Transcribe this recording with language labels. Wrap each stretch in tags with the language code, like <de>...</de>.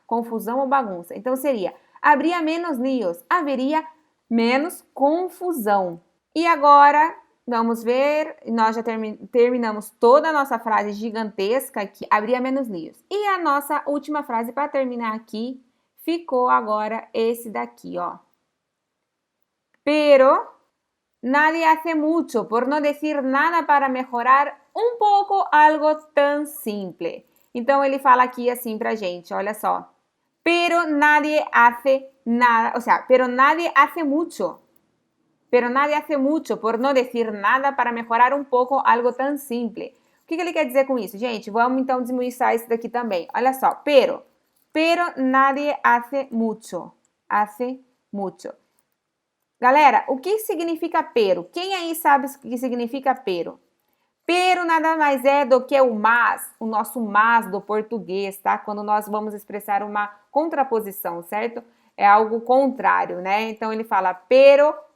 <pt>Confusão ou bagunça. Então seria, haveria menos líos, haveria menos confusão. E agora, vamos ver, nós já terminamos toda a nossa frase gigantesca aqui, haveria menos líos. E a nossa última frase para terminar aqui, ficou agora esse daqui, ó.</pt> <es>Pero nadie hace mucho, por no decir nada, para mejorar</es> <pt>um pouco</pt> <es>algo tan simple.</es> <pt>Então, ele fala aqui assim pra gente, olha só.</pt> <es>Pero nadie hace nada, o sea, pero nadie hace mucho. Pero nadie hace mucho, por no decir nada, para mejorar</es> <pt>um pouco</pt> <es>algo tan simple.</es> <pt>O que ele quer dizer com isso, gente? Vamos então desmiuçar isso daqui também.</pt> <es>Olha só, pero nadie hace mucho.</es> <pt>Hace mucho. Galera, o que significa pero? Quem aí sabe o que significa pero? Pero nada mais é do que o mas, o nosso mas do português, tá? Quando nós vamos expressar uma contraposição, certo? É algo contrário, né? Então ele fala pero</pt>